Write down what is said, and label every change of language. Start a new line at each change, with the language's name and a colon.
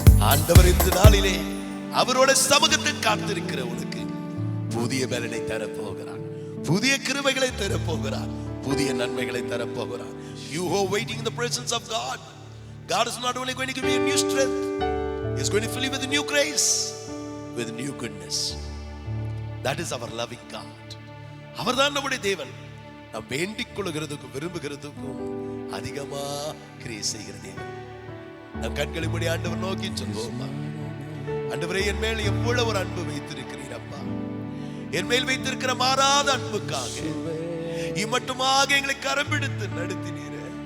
Tamil: ஆண்டவர் இந்த நாளிலே அவரோட சமூகத்தில் காத்திருக்கிற உனக்கு புதிய பலனை தரப்போகிறார், புதிய கிருபைகளை தரப்போகிறார், புதிய நன்மைகளை தரப்போகிறார்.
English: You who are waiting in the presence of God, God is not only going to give you a new strength, He is going to fill you with new grace, with new goodness. That is our loving God.
Tamil: அவர்தான் நம்முடைய தேவன். நாம் வேண்டிக் கொள்கிறதுக்கும் விரும்புகிறதுக்கும் அதிகமா கிரியை செய்கிற தேவன். நம் கண்களை மூடி ஆண்டவர் நோக்கி சொல்வோமா, ஆண்டவரே என் மேல் எவ்வளவு ஒரு அன்பு வைத்திருக்கிறீர் அப்பா. என் மேல் வைத்திருக்கிற மாறாத அன்புக்காக இம்மட்டுமாக எங்களை கரம் பிடித்து நடத்தினீர்.